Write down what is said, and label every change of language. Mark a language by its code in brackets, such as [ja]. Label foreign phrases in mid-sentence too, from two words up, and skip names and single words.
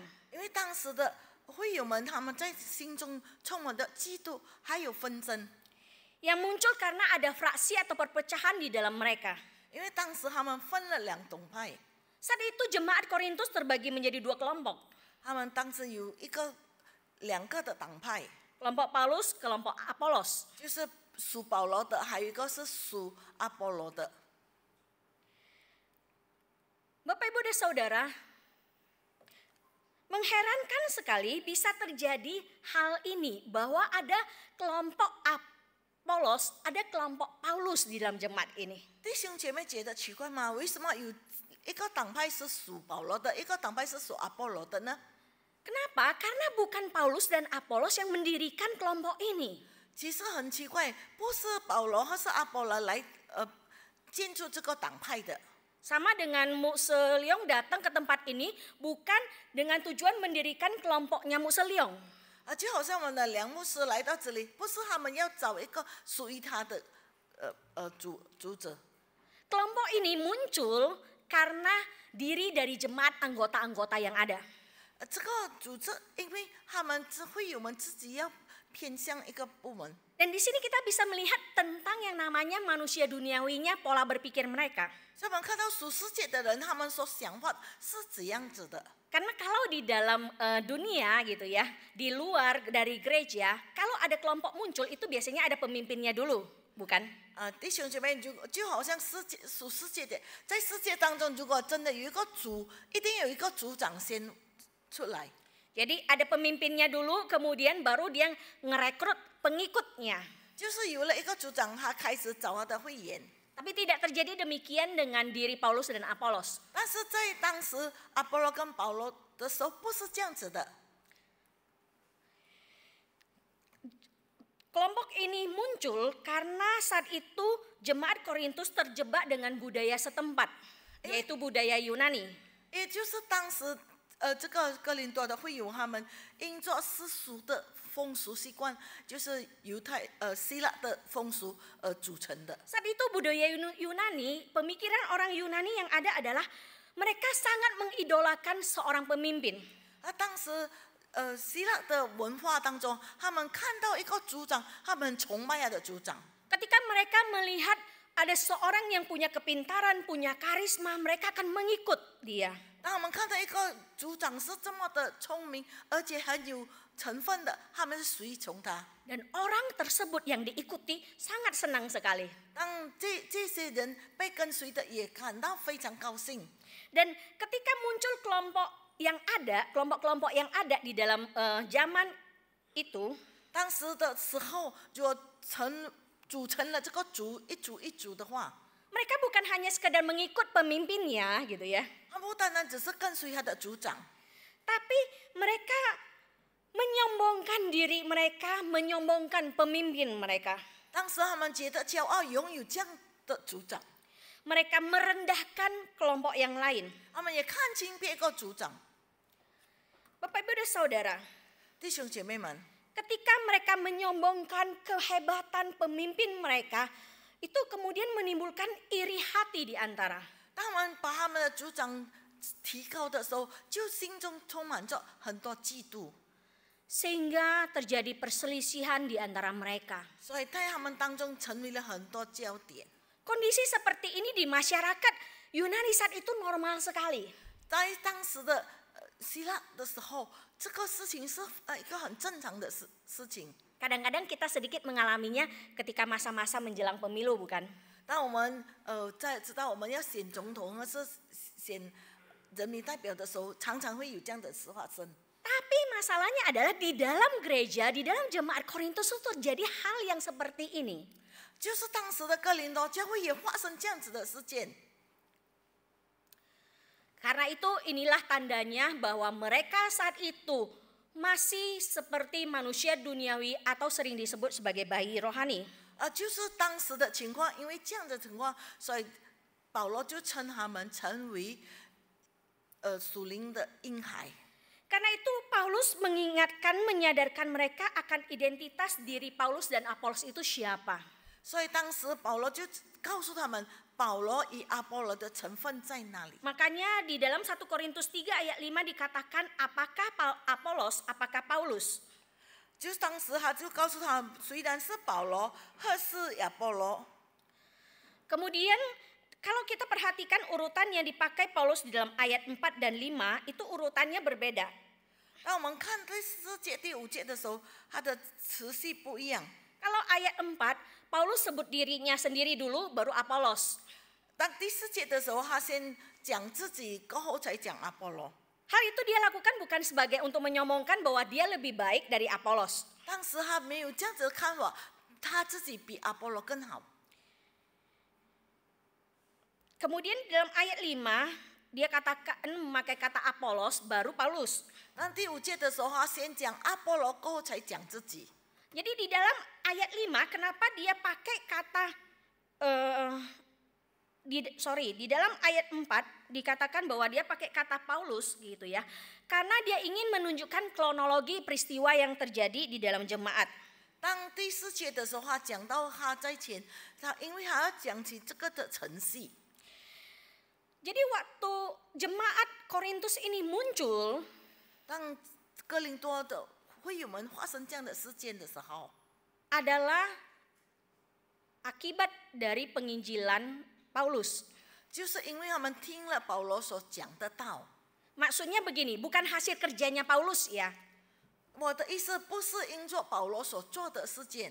[zh] 因为当时的会友们他们在心中充满着嫉妒，还有纷争。 [id] Yang muncul karena ada fraksi atau perpecahan di dalam mereka. [zh] 因为当时他们分了2种派， [id] Saat itu jemaat Korintus terbagi menjadi 2 kelompok. [zh] 他们当时有2个的党派， [id] Kelompok Paulus, kelompok Apolos. [zh] 就是属保罗的，还有一个是属阿波罗的。 [id] Bapak Ibu dan Saudara, mengherankan sekali bisa terjadi hal ini bahwa ada kelompok Apolos, ada kelompok Paulus di dalam jemaat ini. [zh] 弟兄姐妹觉得奇怪吗？为什么有一个党派是属保罗的，一个党派是属阿波罗的呢？ [id] Kenapa? Karena bukan Paulus dan Apolos yang mendirikan kelompok ini. [zh] 其实很奇怪，不是保罗或是阿波罗来建筑这个党派的。 [id] Sama dengan Muselyong datang ke tempat ini bukan dengan tujuan mendirikan kelompoknya Muselyong. [zh] 就好像我们的梁牧师来到这里，不是他们要找一个属于他的主者。 [id] Kelompok ini muncul karena diri dari jemaat anggota-anggota yang ada. [zh] 这个组织，因为他们会友们自己要偏向一个部门。 [id] Dan di sini kita bisa melihat tentang yang namanya manusia duniawinya, pola berpikir mereka. [zh] 所以我们看到属世界的人，他们所想法是怎样子的。 [id] Karena kalau di dalam dunia gitu ya, di luar dari gereja, kalau ada kelompok muncul itu biasanya ada pemimpinnya dulu, bukan? [zh] 弟兄姐妹，就好像属世界的，在世界当中，如果真的有一个主，一定有一个组长先出来。 [id] Jadi ada pemimpinnya dulu, kemudian baru dia ngerekrut pengikutnya. [zh] 就是有了一个组长，他开始找他的会员。 [id] Tapi tidak terjadi demikian dengan diri Paulus dan Apolos. [zh] 但是在当时阿波罗跟保罗的时候，不是这样子的。 [id] Kelompok ini muncul karena saat itu jemaat Korintus terjebak dengan budaya setempat, yaitu budaya Yunani. [zh] 也就是当时这个哥林多的会友，他们因着世俗的风俗习惯，就是希腊的风俗而组成的。 [id] Saat itu budaya Yunani, pemikiran orang Yunani yang ada adalah mereka sangat mengidolakan seorang pemimpin. [zh] 当时希腊的文化当中，他们看到一个族长，他们很崇拜他的族长。 [id] Ketika mereka melihat ada seorang yang punya kepintaran, punya karisma, mereka akan mengikut dia. [zh] 当他们看到一个族长是这么的聪明，而且很有成分的，他们是随从他。 [id] Dan orang tersebut yang diikuti sangat senang sekali. [zh] 当这些人被跟随的，也感到非常高兴。 [id] Dan ketika muncul kelompok-kelompok yang ada di dalam zaman itu, [zh] 当时的时候，如果组成了这个一组的话， [id] mereka bukan hanya sekedar mengikut pemimpinnya gitu ya. [zh] 他不单单只是跟随他的族长， [id] Tapi mereka menyombongkan diri mereka, menyombongkan pemimpin mereka. [zh] 当时他们觉得骄傲，拥有这样的族长， [id] Mereka merendahkan kelompok yang lain. [zh] 他们也看轻别个族长。 [id] Bapak Ibu dan Saudara, [zh] 弟兄姐妹们， [id] ketika mereka menyombongkan kehebatan pemimpin mereka, itu kemudian menimbulkan iri hati di antara. [zh] 当他们把他们的族长提高的时候，就心中充满着很多嫉妒， [id] Sehingga terjadi perselisihan di antara mereka. [zh] 所以在他们当中成为了很多焦点。 [id] Kondisi seperti ini di masyarakat Yunani saat itu normal sekali. [zh] 在当时的希腊的时候，这个事情是一个很正常的事情。 [id] Kadang-kadang kita sedikit mengalaminya ketika masa-masa menjelang pemilu, bukan? [zh] 当我们在知道我们要选总统或是选人民代表的时候，常常会有这样的事发生。 [id] Tapi masalahnya adalah di dalam gereja, di dalam jemaat Korintus itu terjadi hal yang seperti ini. [zh] 就是当时的哥林多教会也发生这样子的事件。 [id] Karena itu inilah tandanya bahwa mereka saat itu masih seperti manusia duniawi atau sering disebut sebagai bayi rohani. [zh] 就是当时的情况，因为这样的情况，所以保罗就称他们成为属灵的婴孩。 [id] Karena itu Paulus menyadarkan mereka akan identitas diri Paulus dan Apolos itu siapa. [zh] 所以当时保罗就告诉他们，保罗与阿波罗的成分在哪里。 [id] Makanya di dalam 1 Korintus 3 ayat 5 dikatakan apakah Apolos, apakah Paulus. [zh] 就是当时他就告诉他们，虽然是保罗或是亚波罗。 [id] Kemudian kalau kita perhatikan urutan yang dipakai Paulus di dalam ayat 4 dan 5 itu urutannya berbeda. [zh] 当我们看第4节、第5节的时候，它的词序不一样。 [id] Kalau ayat 4, Paulus sebut dirinya sendiri dulu baru Apolos. [zh] 当第4节的时候，他先讲自己，过后才讲阿波罗。 [id] Hal itu dia lakukan bukan sebagai untuk menyombongkan bahwa dia lebih baik dari Apolos. [zh] 当时他没有这样子的看法，他自己比阿波罗更好。 [id] Kemudian dalam ayat 5 dia katakan memakai kata Apolos baru Paulus. [zh] 那第5节的时候，他先讲阿波罗，过后才讲自己。 [id] Jadi di dalam ayat 5 kenapa dia pakai kata di dalam ayat 4 dikatakan bahwa dia pakai kata Paulus gitu ya. Karena dia ingin menunjukkan kronologi peristiwa yang terjadi di dalam jemaat. [zh] 当第4节的时候，他讲到他在前，因为他要讲起这个的程序。 [id] Jadi waktu jemaat Korintus ini muncul, [zh] 当哥林多的会友们发生这样的事件的时候， [id] adalah akibat dari penginjilan Paulus. [zh] 就是因为他们听了保罗所讲的道。 [id] Maksudnya begini, bukan hasil kerjanya Paulus ya. [zh] 我的意思不是因着保罗所做的事件，